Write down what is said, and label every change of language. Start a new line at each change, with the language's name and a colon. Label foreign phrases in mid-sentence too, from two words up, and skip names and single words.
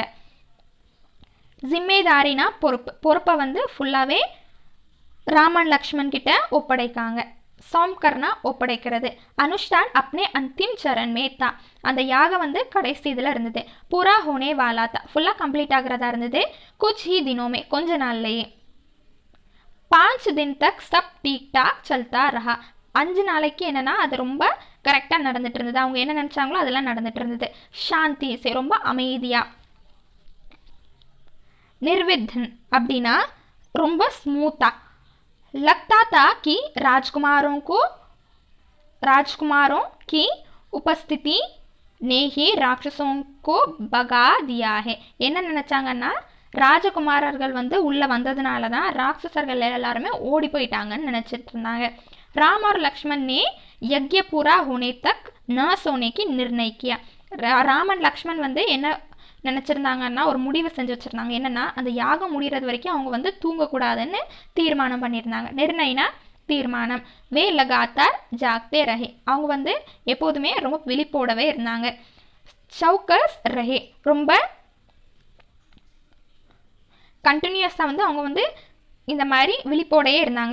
Tamil: ஜிம்மேதாரினா பொறுப்பை வந்து ஃபுல்லாகவே ராமன் லக்ஷ்மண் கிட்ட ஒப்படைக்காங்க.
Hindi: சோம்கர்னா ஒப்படைக்கிறது. अनुष्ठान अपने अंतिम चरण में था.
Tamil: அந்த யாகம் வந்து கடைசி இதில் இருந்தது.
Hindi: पूरा होने वाला था.
Tamil: ஃபுல்லாக கம்ப்ளீட் ஆகிறதா இருந்தது.
Hindi: कुछ ही दिनों में,
Tamil: கொஞ்ச நாள்லையே.
Hindi: 5 दिन तक सब ठीक ठाक चलता रहा.
Tamil: 5 நாளைக்கு என்னென்னா அது ரொம்ப கரெக்டாக நடந்துட்டு இருந்தது. அவங்க என்ன நினச்சாங்களோ அதெல்லாம் நடந்துட்டு இருந்தது.
Hindi: शांति से,
Tamil: ரொம்ப அமைதியாக. நிர்வித்தன் அப்படின்னா ரொம்ப ஸ்மூத்தாக.
Hindi: लगता था कि राजकुमारों की उपस्थिति ने ही राक्षसों को भगा दिया है.
Tamil: என்ன நினச்சாங்கன்னா ராஜகுமாரர்கள் வந்து உள்ளே வந்ததுனால தான் ராட்சசர்கள் எல்லாருமே ஓடி போயிட்டாங்கன்னு நினச்சிட்டு இருந்தாங்க.
Hindi: राम और लक्ष्मण ने यज्ञ पूरा होने तक न सोने की निर्णय किया.
Tamil: ராமன் லக்ஷ்மண் வந்து என்ன நினச்சிருந்தாங்கன்னா ஒரு முடிவு செஞ்சு வச்சுருந்தாங்க. என்னென்னா அந்த யாகம் முடிகிறது வரைக்கும் அவங்க வந்து தூங்கக்கூடாதுன்னு தீர்மானம் பண்ணியிருந்தாங்க. நிர்ணயனா தீர்மானம்.
Hindi: वे लगातार जागते रहे.
Tamil: அவங்க வந்து எப்போதுமே ரொம்ப விழிப்போடவே இருந்தாங்க.
Hindi: चौकस रहे,
Tamil: ரொம்ப கண்டினியூஸாக வந்து அவங்க வந்து இந்த மாதிரி விழிப்போடையே இருந்தாங்க.